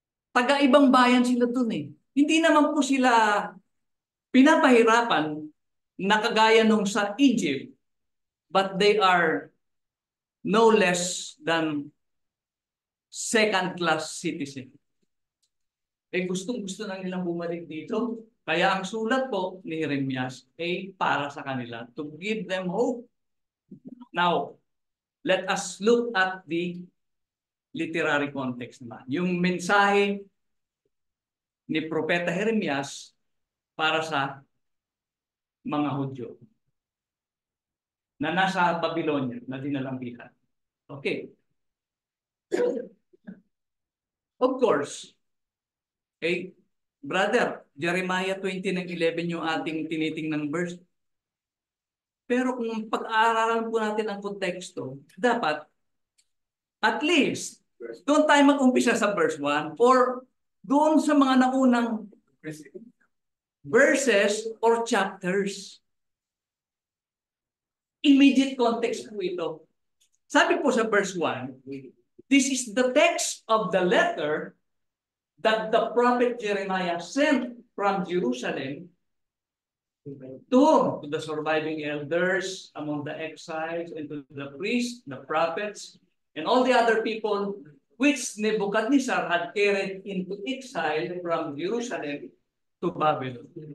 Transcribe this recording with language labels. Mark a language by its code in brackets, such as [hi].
[tl] Taga-ibang bayan sila dun eh. Hindi naman po sila pinapahirapan na kagaya nung sa Egypt, [en] but they are no less than second-class citizen. [tl] Gustong-gusto na nilang bumalik dito. Kaya ang sulat po ni Jeremias ay para sa kanila [en] to give them hope. Now, let us look at the literary context naman. [tl] Yung mensahe ni Propeta Jeremias para sa mga Hudyo na nasa Babylonia na dinalambihan. Okay. [en] Of course, brother, Jeremiah 20:11 [tl] yung ating tinitingnan [en] verse. [tl] Pero kung pag-aaralan po natin ang konteksto, dapat at least doon tayo mag-umpisa sa verse 1 or doon sa mga naunang verses or chapters. Immediate context po ito. Sabi po sa [en] verse 1, this is the text of the letter that the prophet Jeremiah sent from Jerusalem to the surviving elders among the exiles and to the priests, the prophets, and all the other people which Nebuchadnezzar had carried into exile from Jerusalem to Babylon.